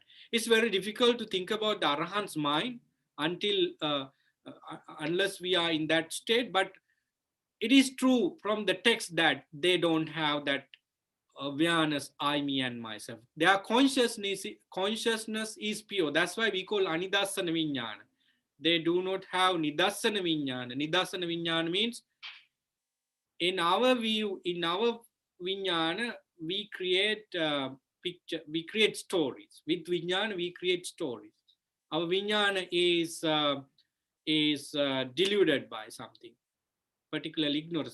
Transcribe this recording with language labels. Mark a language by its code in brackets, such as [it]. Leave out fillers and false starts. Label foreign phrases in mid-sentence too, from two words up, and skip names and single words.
[en] It's very difficult to think about the Arahant's mind until unless we are in that state. But it is true from the text that they don't have that awareness, I, me, and myself. Their consciousness is pure. That's why we call [pi] anidasana vinyana. [en] They do not have [pi] nidasana vinyana. Nidasana vinyana [en] means, in our view, in our vinyana, we create picture, we create stories. With vinyana, we create stories. Our vinyana is deluded by something, particularly ignorance.